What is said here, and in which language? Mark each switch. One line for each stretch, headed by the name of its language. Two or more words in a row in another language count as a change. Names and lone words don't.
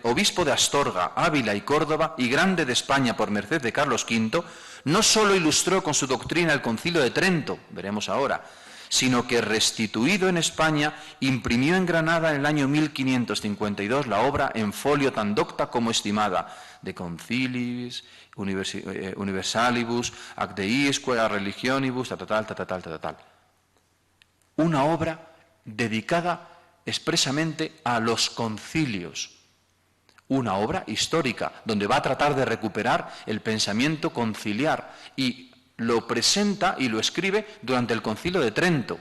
Spanish: obispo de Astorga, Ávila y Córdoba y grande de España por merced de Carlos V, no sólo ilustró con su doctrina el Concilio de Trento, veremos ahora, sino que, restituido en España, imprimió en Granada en el año 1552 la obra en folio tan docta como estimada, de Concilis Universalibus, ac deisque a religionibus, tal. Una obra dedicada expresamente a los concilios. Una obra histórica, donde va a tratar de recuperar el pensamiento conciliar y lo presenta y lo escribe durante el Concilio de Trento.